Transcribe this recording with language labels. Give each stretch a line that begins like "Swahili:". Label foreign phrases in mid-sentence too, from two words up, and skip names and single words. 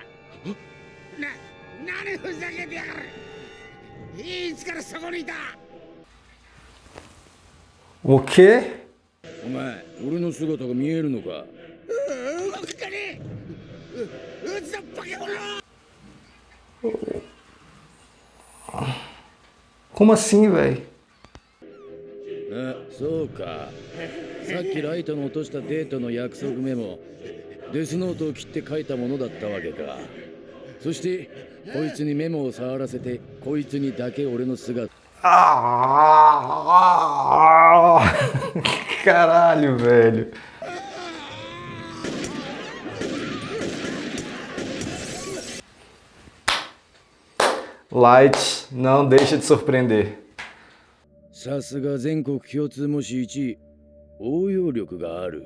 Japanese: 何ふざけてやがる。いつからそこにいた。
Portuguese: O quê?
Japanese: お前、俺の姿が見えるのか。動くかね。うつだバケモノ。
Portuguese: Como assim, velho?
Japanese: あ、そうか。さっきライトの落としたデートの約束メモ、デスノートを切って書いたものだったわけか。そしてこいつにメモを触らせて、こいつにだけ俺の姿。
Portuguese: Caralho, velho. Light, não deixa de surpreender.
Japanese: さすが全国共通模試1位、応用力がある。